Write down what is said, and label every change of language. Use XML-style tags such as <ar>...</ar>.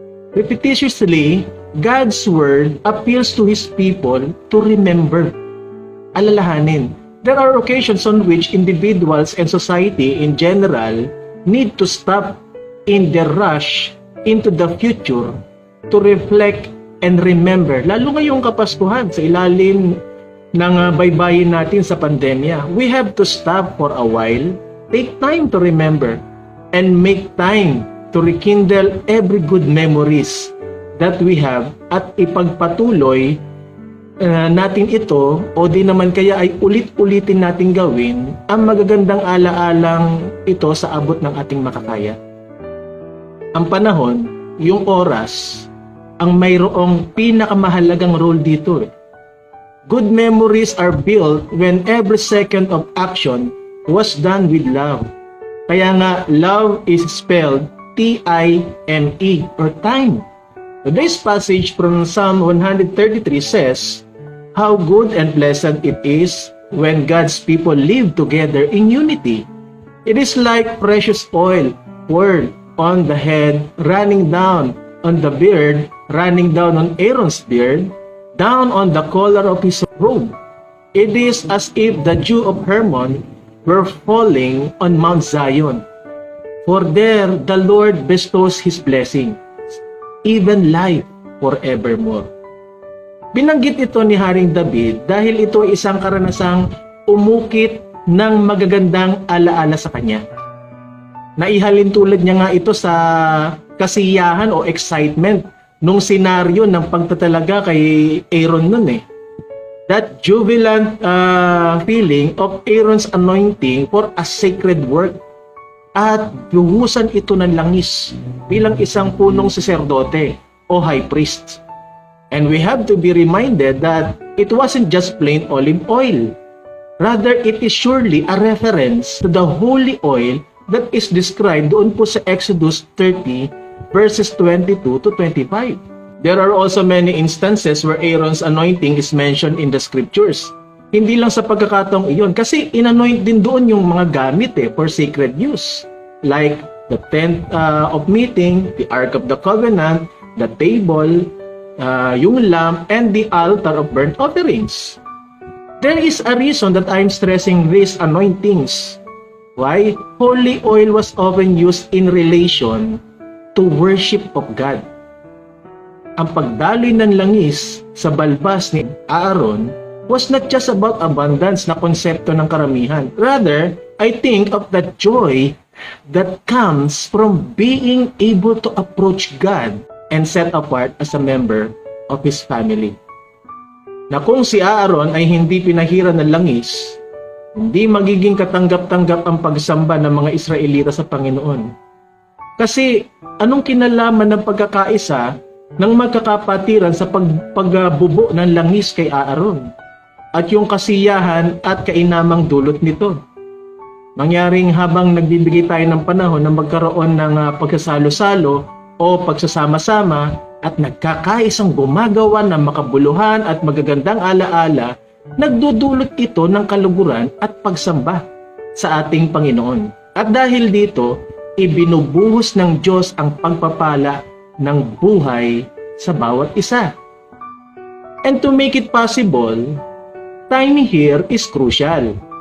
<en>Repetitiously, God's Word appeals to His people to remember,</en> <tl>alalahanin.</tl> <en>There are occasions on which individuals and society in general need to stop in their rush into the future to reflect and remember.</en> <tl>Lalo ngayong Kapaskuhan sa ilalim ng baybayin natin sa pandemya.</tl> <en>We have to stop for a while, take time to remember, and make time to rekindle every good memories that we have</en> <tl>at ipagpatuloy natin ito o di naman kaya ay ulit-ulitin natin gawin ang magagandang alaalang ito sa abot ng ating makakaya. Ang panahon, yung oras, ang mayroong pinakamahalagang role dito.</tl> <en>Good memories are built when every second of action was done with love.</en> <tl>Kaya nga,</tl> <en>love is spelled T-I-M-E or time. Today's passage from Psalm 133 says, "How good and pleasant it is when God's people live together in unity. It is like precious oil poured on the head, running down on the beard, running down on Aaron's beard, down on the collar of his robe. It is as if the dew of Hermon were falling on Mount Zion. For there the Lord bestows His blessing, even life forevermore."</en> <tl>Binanggit ito ni Haring David dahil ito ay isang karanasang umukit ng magagandang alaala sa kanya. Naihalin tulad niya nga ito sa kasiyahan o excitement nung senaryo ng pagtatalaga kay Aaron nun eh.</tl> <en>That jubilant feeling of Aaron's anointing for a sacred work.</en> <tl>At buhusan ito ng langis bilang isang punong saserdote o high priest.</tl> <en>And we have to be reminded that it wasn't just plain olive oil. Rather, it is surely a reference to the holy oil that is described</en> <tl>doon po sa</tl> <en>Exodus 30 verses 22 to 25. There are also many instances where Aaron's anointing is mentioned in the scriptures.</en> <tl>Hindi lang sa pagkakataong iyon, kasi inanoint din doon yung mga gamit</tl> <en>for sacred use. Like the tent of meeting, the Ark of the Covenant, the table, yung lamp, and the altar of burnt offerings. There is a reason that I'm stressing these anointings. Why? Holy oil was often used in relation to worship of God.</en> <tl>Ang pagdaloy ng langis sa balbas ni Aaron</tl> <en>was not just about abundance</en> <tl>na konsepto ng karamihan.</tl> <en>Rather, I think of the joy that comes from being able to approach God and set apart as a member of His family.</en> <tl>Na kung si Aaron ay hindi pinahiran ng langis, hindi magiging katanggap-tanggap ang pagsamba ng mga Israelita sa Panginoon. Kasi anong kinalaman ng pagkakaisa ng magkakapatiran sa pagbubo ng langis kay Aaron at yung kasiyahan at kainamang dulot nito? Mangyaring habang nagbibigay tayo ng panahon na magkaroon ng pagsasalo-salo o pagsasama-sama at nagkakaisang gumagawa ng makabuluhan at magagandang alaala, nagdudulot ito ng kaluguran at pagsamba sa ating Panginoon. At dahil dito, ibinubuhos ng Diyos ang pagpapala ng buhay sa bawat isa.</tl> <en>And to make it possible, time here is crucial.</en>